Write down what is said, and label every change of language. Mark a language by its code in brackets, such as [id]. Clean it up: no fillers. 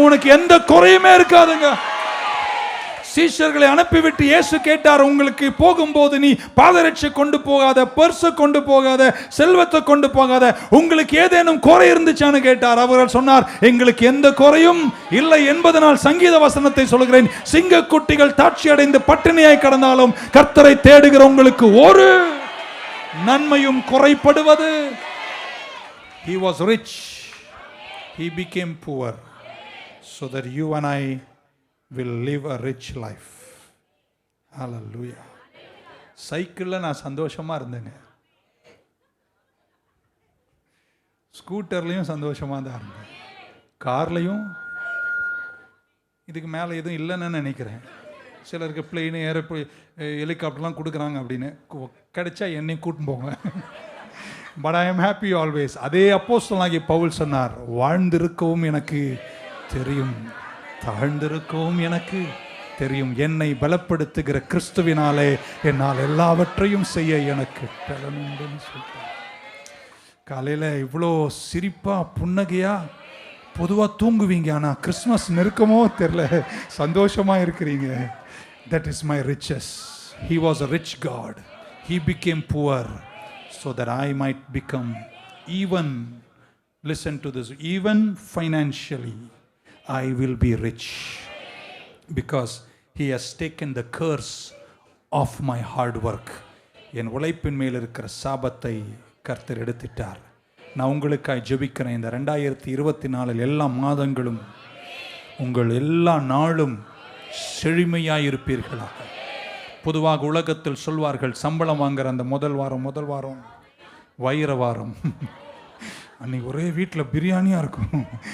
[ta] உனக்கு எந்த குறையுமே இருக்காதுங்க. சீஷர்களை அனுப்பிவிட்டு இயேசு கேட்டார், உங்களுக்கு போகும்போது நீ பாதரட்சை கொண்டு போகாத, பர்ஸை கொண்டு போகாத, செல்வத்தை கொண்டு போகாத, உங்களுக்கு ஏதேனும் குறை இருந்துச்சான்னு கேட்டார். அவர்கள் சொன்னார், எங்களுக்கு எந்த குறையும் இல்லை என்பதனால் சங்கீத வசனத்தை சொல்கிறேன், சிங்கக்குட்டிகள் தாட்சி அடைந்து பட்டினியாய் கடந்தாலும் கர்த்தரை தேடுகிற உங்களுக்கு ஒரு நன்மையும் குறைப்படுவது. [en] He was rich, he became poor so that you and I will live a rich life. Hallelujah. [ta] சைக்கிளில் நான் சந்தோஷமா இருந்தேங்க, ஸ்கூட்டர்லையும் சந்தோஷமா தான் இருந்தேன், கார்லையும். இதுக்கு மேலே எதுவும் இல்லைன்னு நினைக்கிறேன். சிலருக்கு பிளெயின், ஹெலிகாப்டர்லாம் கொடுக்குறாங்க அப்படின்னு, கிடைச்சா என்னையும் கூட்டின்னு போங்க. [en] But I am happy always. [ta] அதே அப்போஸ்தலனாகிய பவுல் சொன்னார், வாழ்ந்திருக்கவும் எனக்கு தெரியும், தாழ்ந்திருக்கவும் எனக்கு தெரியும், என்னை பலப்படுத்துகிற கிறிஸ்துவினாலே என்னால் எல்லாவற்றையும் செய்ய எனக்கு பலனுண்டுன்னு சொல்லிட்டார். காலையில் இவ்வளோ சிரிப்பா புன்னகையா பொதுவாக தூங்குவீங்க, ஆனால் கிறிஸ்மஸ் நெருக்கமோ தெரில, சந்தோஷமாக இருக்கிறீங்க. [en] That is my riches. He was a rich God. He became poor so that I might become even, listen to this, even financially I will be rich because he has taken the curse of my hard work. [ta] என் உழைப்பின் மேல் இருக்கிற சாபத்தை கர்த்தர் எடுத்துட்டார். நான் உங்களுக்காய் ஜெபிக்கிறேன். இந்த 2024 எல்லா மாதங்களும் உங்கள் எல்லா நாளும் செழுமையாய் இருப்பீர்களாக. பொதுவாக உலகத்தில் சொல்வார்கள், சம்பளம் வாங்குற அந்த முதல் வாரம் வைர வாரம், அன்னைக்கு ஒரே வீட்டில் பிரியாணியாக இருக்கும்.